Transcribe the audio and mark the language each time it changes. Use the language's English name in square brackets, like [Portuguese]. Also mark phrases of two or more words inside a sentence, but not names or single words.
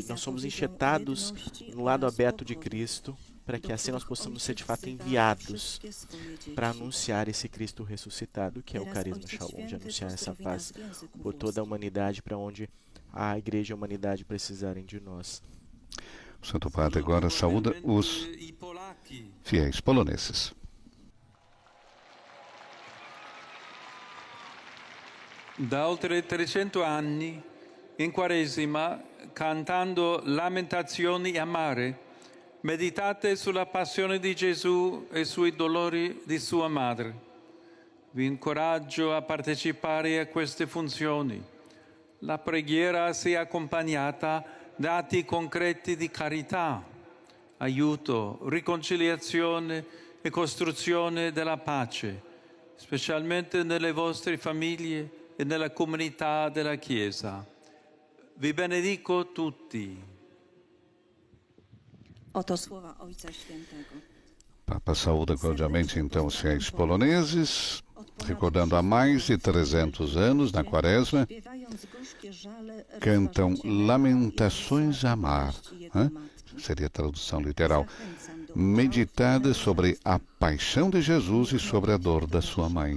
[Portuguese] Nós somos enxertados no lado aberto de Cristo, para que assim nós possamos ser de fato enviados para anunciar esse Cristo ressuscitado, que é o carisma Shalom, de anunciar essa paz por toda a humanidade, para onde a igreja e a humanidade precisarem de nós. O Santo Padre agora saúda os fiéis poloneses. [Italian] Da oltre 300 anni, in Quaresima, cantando lamentazioni amare, meditate sulla passione di Gesù e sui dolori di sua madre. Vi incoraggio a partecipare a queste funzioni. La preghiera sia accompagnata da atti concreti di carità, aiuto, riconciliazione e costruzione della pace, specialmente nelle vostre famiglie e nella comunità della Chiesa. Vi benedico tutti. [Polish] Oto słowa Ojca Świętego. [Portuguese] Papa saúda cordialmente então os fiéis poloneses, recordando há mais de 300 anos, na Quaresma, cantam Lamentações a Amar, seria a tradução literal, meditada sobre a paixão de Jesus e sobre a dor da sua mãe.